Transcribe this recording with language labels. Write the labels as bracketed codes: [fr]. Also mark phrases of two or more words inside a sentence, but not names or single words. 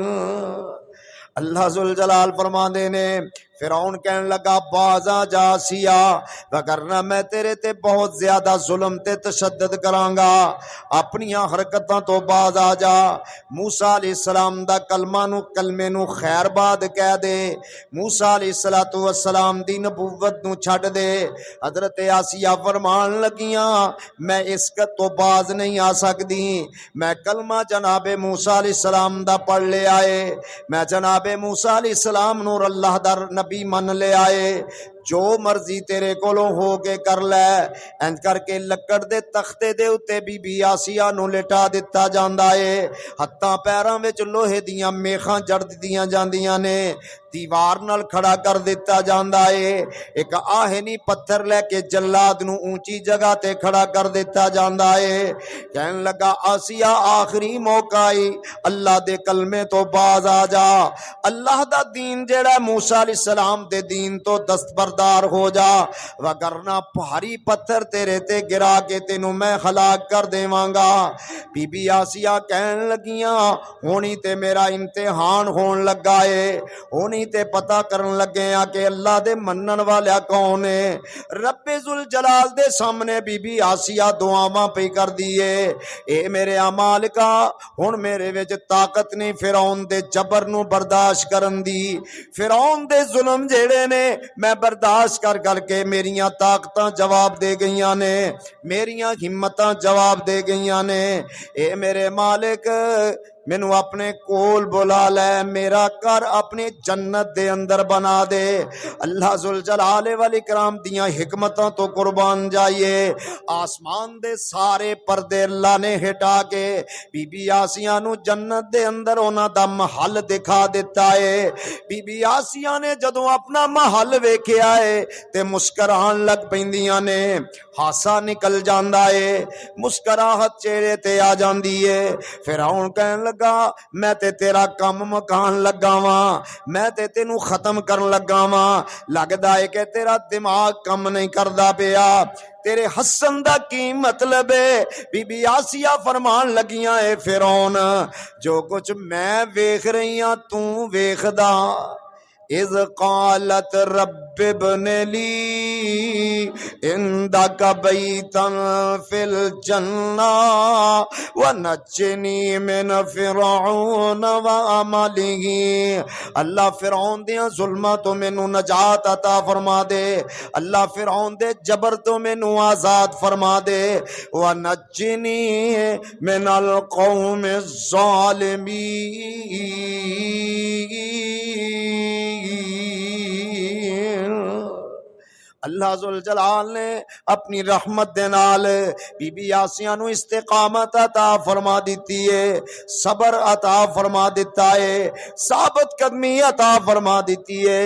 [pa] اللہ ذوالجلال فرماندے نے فرعون کہن لگا بازا جا سیا، وگرنہ میں تیرے تے بہت زیادہ ظلم تے تشدد کراں گا، اپنی حرکتاں تو باز آ جا۔ موسیٰ علیہ السلام دا کلمے نو خیر باد کہہ دے، موسیٰ علیہ السلام دی نبوت نو چھڈ دے۔ حضرت آسیہ فرمان لگیاں میں اس تو باز نہیں آ سکدی، میں کلمہ جناب موسیٰ علیہ السلام دا پڑھ لے آئے، میں جناب موسیٰ علیہ السلام نور اللہ در نبی من لے آئے، جو مرضی تیرے کولوں ہو کے کر لے۔ انج کر کے لکڑ دے تختے دے اتے بی بی آسیہ نو لٹا دتا جاندا ہے، ہتھاں پیراں وچ لوہے دیاں میخاں جڑ دتیاں جاندیاں نے، دیوار نال کھڑا کر دیتا جاندا ہے، ایک آہنی پتھر لے کے جلاد نو اونچی جگہ تے کھڑا کر دیتا جاندا ہے۔ کہن لگا آسیہ آخری موقع ہی، اللہ دے کلمے تو باز آ جا، اللہ دا دین جیڑا موسیٰ علیہ السلام دے دین تو دستبردار ہو جا، وگرنہ بھاری پتھر تیرے تے گرا کے تینوں میں ہلاک کر دیواں گا۔ بی بی آسیہ کہن لگیاں ہونی تے میرا امتحان ہون لگا ہے، ہونی تے پتہ کرن لگے ہیں کہ اللہ دے منن والا کون ہے۔ رب ذوالجلال دے سامنے بی بی آسیہ دعاواں پہ کر دیے، اے میرے مالکا ہن میرے وچ طاقت نہیں فرعون دے جبر نو برداشت کرن دی، فرعون دے ظلم جیڑے نے میں برداشت کر کے میریاں طاقتاں جواب دے گئیاں نے، میریاں ہمتاں جواب دے گئیاں نے، اے میرے مالک مینوں اپنے کول بلا لے، میرا گھر اپنی جنت دے اندر بنا دے۔ اللہ ذوالجلال والاکرام دیاں حکمتاں تو قربان جائیے، آسمان دے سارے پردے اللہ نے ہٹا کے بی بی آسیہ نو جنت دے اندر انہاں دا محل دکھا دیتا ہے۔ بی بی آسیہ نے جدوں اپنا محل ویکھیا ہے تے مسکران لگ پیندیاں نے، ہاسا نکل جاندا ہے، مسکراہٹ چہرے تے آ جاندی ہے۔ فرعون کہن لگا میں تے تیرا کم مکان لگا واں، میں تے تینوں ختم کرن لگا واں، لگدا ہے کہ تیرا دماغ کم نہیں کردا پیا، تیرے حسن دا کی مطلب ہے؟ بی بی آسیہ فرمان لگیاں اے فرعون جو کچھ میں ویکھ رہی ہاں تو ویکھدا۔ [ar] اذ قالت رب ابن لی عندک بیتا فی الجنہ ونجنی من فرعون وعملہ۔ [pa] اللہ فرعون دیاں ظلمہ تو مینوں نجات عطا فرما دے، اللہ فرعون دے جبر تو مینوں آزاد فرما دے، [ar] ونجنی من القوم الظالمین۔ [pa] اللہ ذوالجلال نے اپنی رحمت دے نال بی بی آسیہ نو استقامت عطا فرما دیتی ہے، صبر عطا فرما دیتا ہے، ثابت قدمی عطا فرما دیتی ہے۔